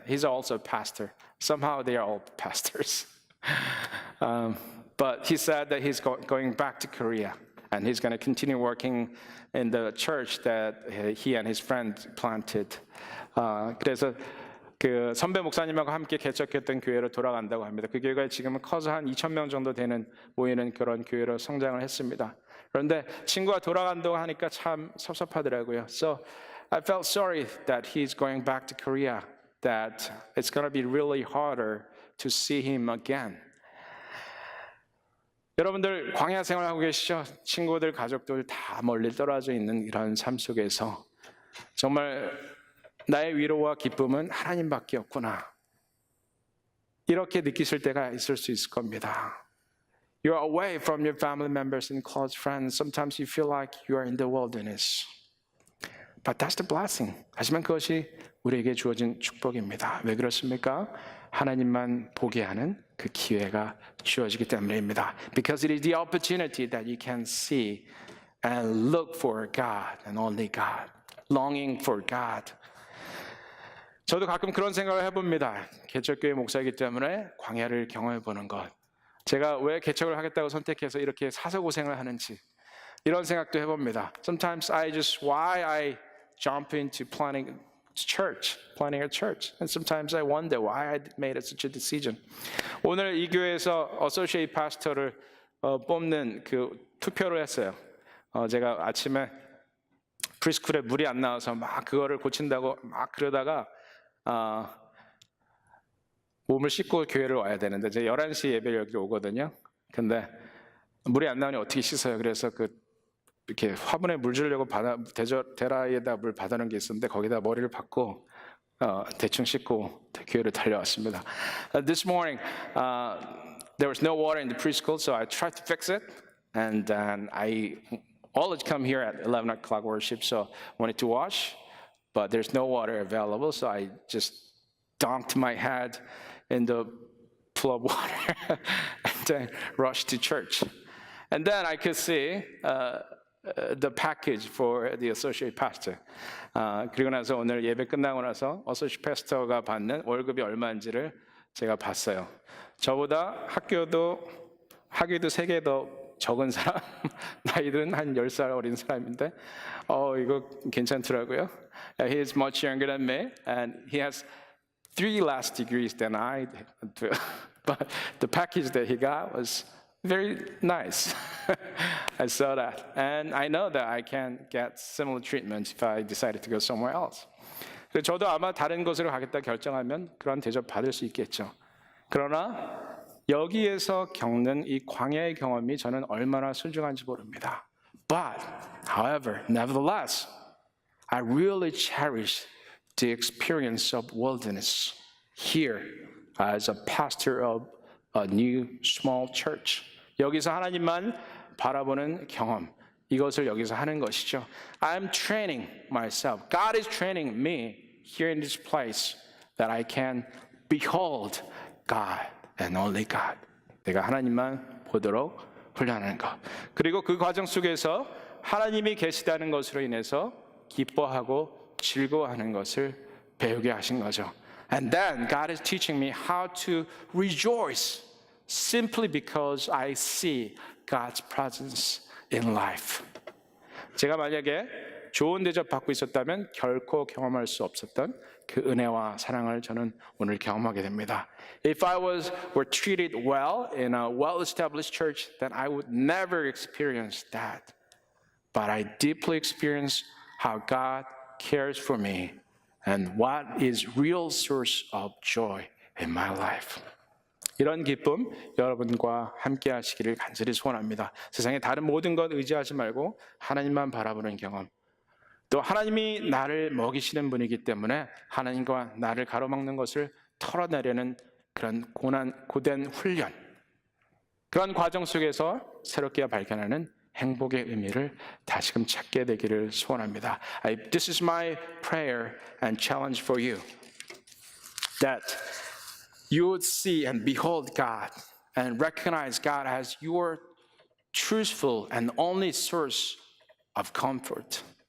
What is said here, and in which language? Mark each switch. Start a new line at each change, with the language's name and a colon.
English: He's also a pastor. Somehow they are all pastors. But he said that he's going back to Korea. and he's going to continue working in the church that he and his friend planted.
Korean: 그래서 그 선배 목사님하고 함께 개척했던 교회로 돌아간다고 합니다. 그 교회가 지금은 커서 한 2,000명 정도 되는 모이는 그런 교회로 성장을 했습니다. 그런데 친구가 돌아간다고 하니까 참 섭섭하더라고요.
English: So I felt sorry that he's going back to Korea, that it's going to be really harder to see him again.
Korean: 여러분들 광야 생활하고 계시죠? 친구들, 가족들 다 멀리 떨어져 있는 이런 삶 속에서 정말 나의 위로와 기쁨은 하나님밖에 없구나. 이렇게 느끼실 때가 있을 수 있을 겁니다.
English: You're away from your family members and close friends. Sometimes you feel like you are in the wilderness. But that's the blessing.
Korean: 하지만 그것이 우리에게 주어진 축복입니다. 왜 그렇습니까? 하나님만 보게 하는 그 기회가 주어지기 때문입니다.
English: Because it is the opportunity that you can see and look for God and only God. Longing for God.
Korean: 저도 가끔 그런 생각을 해봅니다. 개척교회 목사이기 때문에 광야를 경험해보는 것. 제가 왜 개척을 하겠다고 선택해서 이렇게 사서고생을 하는지 이런 생각도 해봅니다.
English: Sometimes why I jump into planning a church. And sometimes I wonder why I made such a decision.
Korean: 오늘 이 교회에서 associate pastor를 뽑는 그 투표를 했어요. 제가 아침에 프리스쿨에 물이 안 나와서 막 그거를 고친다고 막 그러다가 몸을 씻고 교회를 와야 되는데 이제 11시 예배를 여기 오거든요. 근데 물이 안 나오니 어떻게 씻어요? 그래서 이렇게 화분에 물 주려고 데라이에다 물 받아놓은 게 있었는데 거기다 머리를 박고 대충 씻고 교회를 달려왔습니다.
English: This morning there was no water in the preschool, so I tried to fix it, and then I always come here at 11 o'clock worship, so wanted to wash, but there's no water available, so I just dunked my head in the pool of water and then rushed to church. And then I could see the package for the associate pastor.
Korean: 그리고 나서 오늘 예배 끝나고 나서 associate pastor가 받는 월급이 얼마인지를 제가 봤어요. 저보다 학교도 3개 더 적은 사람, 나이들은 한 10살 어린 사람인데 이거 괜찮더라고요.
English: He is much younger than me, and he has 3 less degrees than I do. But the package that he got was very nice. I saw that. And I know that I can get similar treatment if I decided to go somewhere else.
Korean: 저도 아마 다른 곳으로 가겠다 결정하면 그런 대접 받을 수 있겠죠. 그러나 여기에서 겪는 이 광야의 경험이 저는 얼마나 소중한지 모릅니다.
English: But, however, nevertheless, I really cherish the experience of wilderness here as a pastor of a new small church.
Korean: 여기서 하나님만 바라보는 경험, 이것을 여기서 하는 것이죠.
English: I'm training myself. God is training me here in this place that I can behold God and only God.
Korean: 내가 하나님만 보도록 훈련하는 것. 그리고 그 과정 속에서 하나님이 계시다는 것으로 인해서 기뻐하고 즐거워하는 것을 배우게 하신 거죠.
English: And then God is teaching me how to rejoice simply because I see God's presence in life.
Korean: 제가 만약에 좋은 대접 받고 있었다면 결코 경험할 수 없었던 그 은혜와 사랑을 저는 오늘 경험하게 됩니다.
English: If I were treated well in a well-established church, then I would never experience that. But I deeply experience how God cares for me and what is real source of joy in my life.
Korean: 이런 기쁨 여러분과 함께 하시기를 간절히 소원합니다. 세상의 다른 모든 것 의지하지 말고 하나님만 바라보는 경험. 또 하나님이 나를 먹이시는 분이기 때문에 하나님과 나를 가로막는 것을 털어내려는 그런 고된 훈련. 그런 과정 속에서 새롭게 발견하는 행복의 의미를 다시금 찾게 되기를 소원합니다.
English: This is my prayer and challenge for you. That you would see and behold God and recognize God as your truthful and only source of comfort.